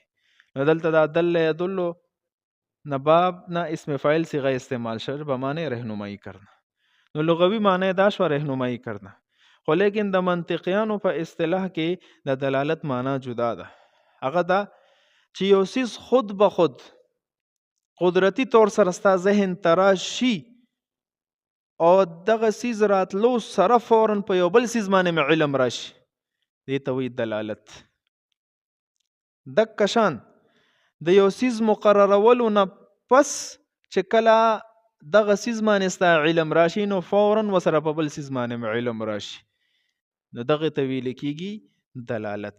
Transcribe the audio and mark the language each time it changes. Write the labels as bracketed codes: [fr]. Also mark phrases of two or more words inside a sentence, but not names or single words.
[ps] نو دلته دا دل یدل نه باب نه اسم فاعل صيغه استعمال شوه به معنی [ur] رهنمایي کرنا. [ps] نو لغوي معنی دا شوه [ur] رهنمایي کرنا، [ps] خو لیکن د منطقیانو په اصطلاح کې د دلالت معنی جدا ده. هغه دا چې یو څیز [ur] خود به خود قدرتی طور [ps] سره ستا ذهن تراشي او دغه سیز راتلو سره فورا په یو بل سیز باندې علم راشي، دې ته وایي دلالت. دک شان د یو سیز مقررولو نه پس چې کله دغه سیز باندې ستا علم راشي نو فورا وسره په بل سیز باندې علم راشي، نو دغه ته ویل کېږي دلالت.